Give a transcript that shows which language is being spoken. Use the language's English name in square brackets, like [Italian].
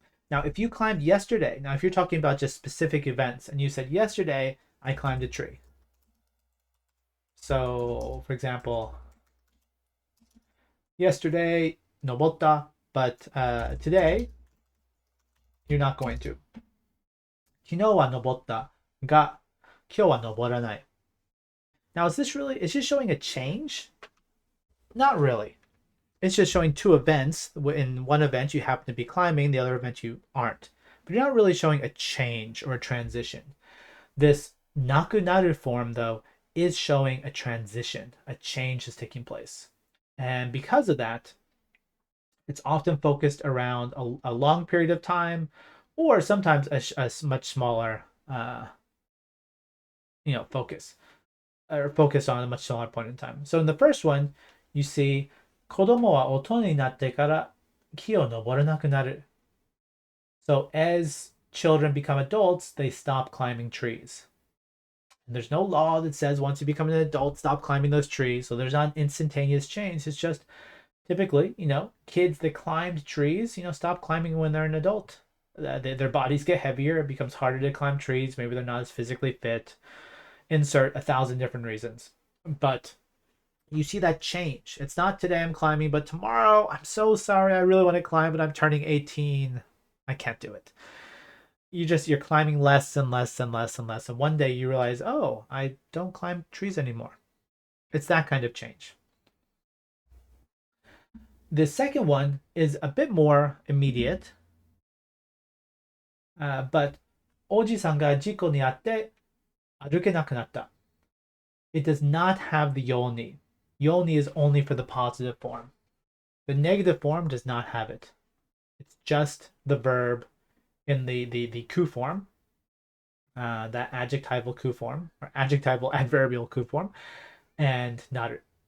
[English] Now, if you climbed yesterday, now if you're talking about just specific events and you said yesterday I climbed a tree. So, for example, yesterday nobotta, but today you're not going to. [Japanese] 昨日は登ったが今日は登らない. [English] Now, is this showing a change? Not really. It's just showing two events. In one event, you happen to be climbing, the other event, you aren't. But you're not really showing a change or a transition. This nakunaru form, though, is showing a transition. A change is taking place. And because of that, it's often focused around a long period of time, or sometimes a much smaller, focus, or focused on a much smaller point in time. So in the first one, you see, [Japanese] 子供は大人になってから木を登らなくなる. [English] So as children become adults, they stop climbing trees. And there's no law that says once you become an adult, stop climbing those trees. So there's not an instantaneous change. It's just typically, kids that climbed trees, stop climbing when they're an adult. Their bodies get heavier. It becomes harder to climb trees. Maybe they're not as physically fit. Insert 1,000 different reasons. But you see that change. It's not today I'm climbing, but tomorrow, I'm so sorry, I really want to climb, but I'm turning 18. I can't do it. You're climbing less and less and less and less. And one day you realize, oh, I don't climb trees anymore. It's that kind of change. The second one is a bit more immediate. [Japanese] But おじさんが事故にあって歩けなくなった. [English] It does not have the yoni. Yoni is only for the positive form. The negative form does not have it. It's just the verb in the ku form, that adjectival ku form, or adjectival adverbial ku form, and naru.